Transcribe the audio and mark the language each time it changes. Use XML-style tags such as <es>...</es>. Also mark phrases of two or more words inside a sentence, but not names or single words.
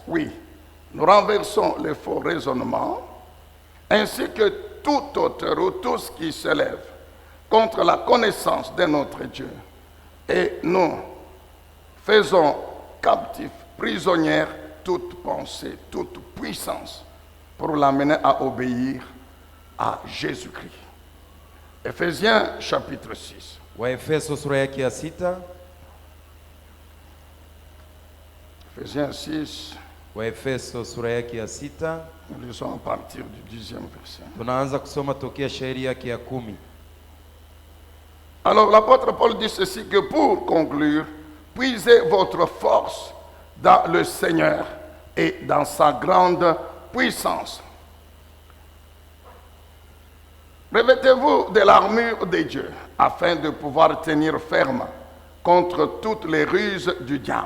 <fr>Oui, nous renversons les faux raisonnements, ainsi que toute hauteur ou tout ce qui s'élève contre la connaissance de notre Dieu. Et nous faisons captifs, prisonnières, toute pensée, toute puissance, pour l'amener à obéir à Jésus-Christ. Éphésiens chapitre 6.</fr> <sw>Waefeso sura yake ya 6.</sw> <fr>Éphésiens 6,</fr> <sw>Waefeso sura yake ya 6.</sw> <fr>nous lisons à partir du 10e verset.</fr> <sw>Tunaanza kusoma tokea shairi yake ya 10.</sw> <fr>Alors l'apôtre Paul dit ceci, que pour conclure, puisez votre force dans le Seigneur et dans sa grande puissance. Revêtez-vous de l'armure de Dieu afin de pouvoir tenir ferme contre toutes les ruses du diable.</fr>